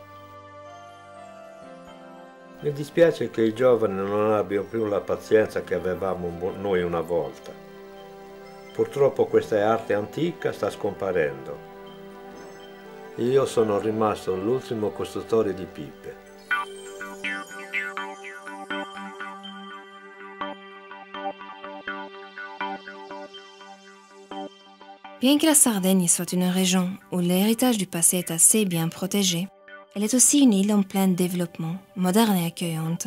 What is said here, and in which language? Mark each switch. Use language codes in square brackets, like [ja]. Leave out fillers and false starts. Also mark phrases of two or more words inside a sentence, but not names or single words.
[it] Mi dispiace che i giovani non abbiano più la pazienza che avevamo noi una volta. Purtroppo questa arte antica sta scomparendo. Io sono rimasto l'ultimo costruttore di pipe. [fr] Bien que la Sardaigne soit une région où l'héritage du passé est assez bien protégé, elle est aussi une île en plein développement, moderne et accueillante.